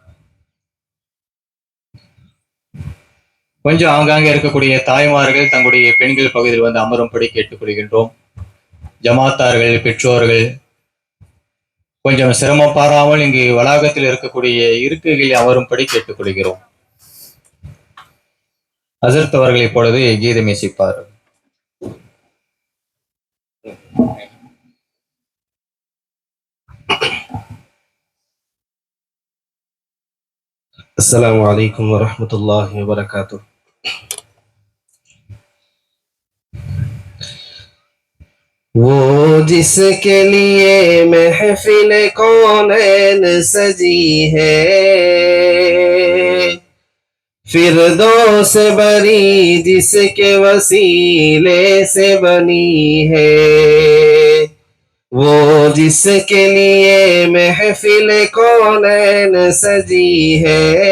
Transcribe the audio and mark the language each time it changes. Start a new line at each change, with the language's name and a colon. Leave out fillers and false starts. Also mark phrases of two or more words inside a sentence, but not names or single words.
Tamil: கொஞ்சம் ஆங்காங்கே இருக்கக்கூடிய தாய்மார்கள் தங்களுடைய பெண்கள் பகுதியில் வந்து அமரும்படி கேட்டுக்கொள்கின்றோம். ஜமாத்தார்கள், பெற்றோர்கள் கொஞ்சம் சிரமம் பாராமல் இங்கு வளாகத்தில் இருக்கக்கூடிய இருக்கைகளில் அமரும்படி கேட்டுக்கொள்கிறோம். ஹசரத் அவர்கள் இப்பொழுது கீதம் இசைப்பார்கள்.
Arabic: السلام عليكم ورحمة الله وبركاته.
Urdu: وہ جس کے لیے محفل کونین سجی ہے، فردوس بریں جس کے وسیلے سے بنی ہے، وہ جس کے لیے محفل کونین سجی ہے.